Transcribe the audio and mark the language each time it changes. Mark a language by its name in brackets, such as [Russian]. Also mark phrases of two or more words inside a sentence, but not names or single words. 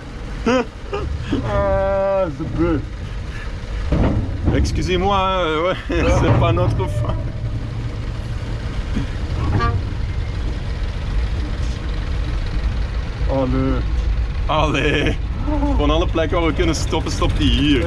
[French] C'est bleu. Excusez-moi, ouais, c'est pas notre faute. [Dutch] Allee. Allee, van alle plekken waar we kunnen stoppen, stopt hij hier.